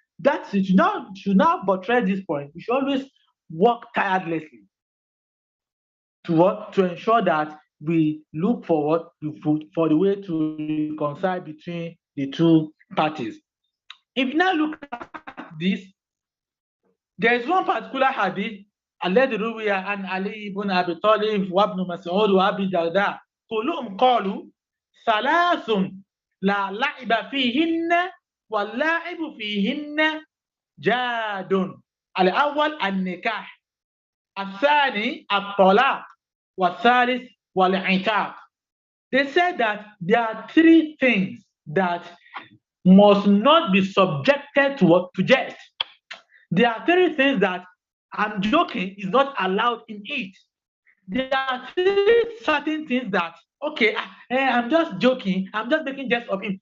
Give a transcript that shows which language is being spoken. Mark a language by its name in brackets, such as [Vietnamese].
[English] That should not portray this point. We should always work tirelessly to ensure that we look forward for the way to reconcile between the two parties. If you now look at this, there is one particular hadith [Arabic] الذي روي عن علي بن أبي طالب وابن مسعود وأبي الدرداء كلهم قالوا ثلاث لا لعب فيهن واللاعب فيهن جاد. الأول النكاح، الثاني الطلاق، والثالث والعتاق. [English] They said that there are three things that must not be subjected to jest. There are three things that I'm joking is not allowed in it. There are three certain things that, okay, I'm just joking, I'm just making jest of him.